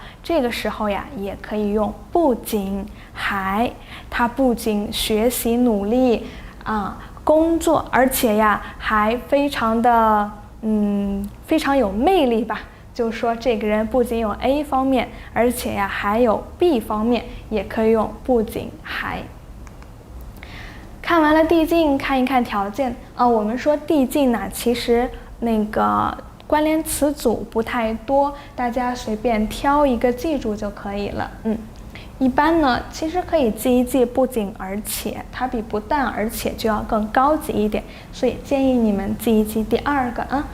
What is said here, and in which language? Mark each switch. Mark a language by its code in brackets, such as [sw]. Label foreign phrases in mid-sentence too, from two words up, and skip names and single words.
[zh] 這個時候呀，也可以用不僅還，他不僅學習努力工作，而且呀還非常的非常有魅力吧。就說這個人不僅有 A 方面，而且呀還有 B 方面，也可以用不僅還。看完了遞進，看一看條件我們說遞進呢，其實那個關聯詞組不太多，大家隨便挑一個記住就可以了。一般呢，其實可以記一記不僅而且，它比不但而且就要更高級一點，所以建議你們記一記第二個啊。